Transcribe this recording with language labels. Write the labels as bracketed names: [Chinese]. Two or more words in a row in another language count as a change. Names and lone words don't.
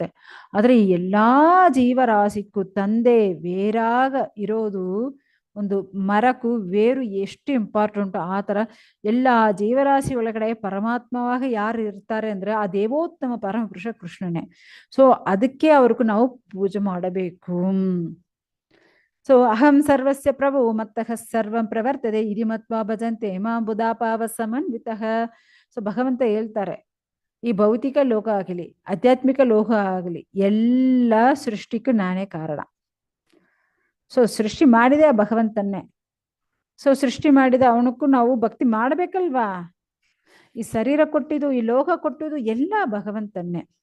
[Kannada] ಆದ್ರೆ ಈ ಎಲ್ಲಾ ಜೀವರಾಶಿಗೂ ತಂದೆ ಬೇರಾಗ ಇರೋದು, ಒಂದು ಮರಕ್ಕೂ ಬೇರು ಎಷ್ಟು ಇಂಪಾರ್ಟೆಂಟ್, ಆ ತರ ಎಲ್ಲಾ ಜೀವರಾಶಿ ಒಳಗಡೆ ಪರಮಾತ್ಮವಾಗ ಯಾರು ಇರ್ತಾರೆ ಅಂದ್ರೆ ಆ ದೇವೋತ್ತಮ ಪರಮ ಪುರುಷ ಕೃಷ್ಣನೇ. ಸೊ ಅದಕ್ಕೆ ಅವ್ರಿಗೂ ನಾವು ಪೂಜೆ ಮಾಡಬೇಕು. [Sanskrit] ಸೊ ಅಹಂ ಸರ್ವಸ್ಯ ಪ್ರಭು ಮತ್ತಃ ಸರ್ವಂ ಪ್ರವರ್ತದೆ ಇದಿ ಮತ್ವಾ ಭಜಂತೆ ಮಾಂ ಬುಧಾಪಾವ ಸಮನ್ವಿತಃ. [Kannada] ಸೊ ಭಗವಂತ ಹೇಳ್ತಾರೆ, ಈ ಭೌತಿಕ ಲೋಕ ಆಗಲಿ ಆಧ್ಯಾತ್ಮಿಕ ಲೋಕ ಆಗಲಿ ಎಲ್ಲ ಸೃಷ್ಟಿಗೂ ನಾನೇ ಕಾರಣ. ಸೊ ಸೃಷ್ಟಿ ಮಾಡಿದೆ ಆ ಭಗವಂತನ್ನೇ. ಸೊ ಸೃಷ್ಟಿ ಮಾಡಿದ ಅವನಕ್ಕೂ ನಾವು ಭಕ್ತಿ ಮಾಡಬೇಕಲ್ವಾ. ಈ ಶರೀರ ಕೊಟ್ಟಿದ್ದು, ಈ ಲೋಕ ಕೊಟ್ಟಿದ್ದು ಎಲ್ಲ ಭಗವಂತನ್ನೇ.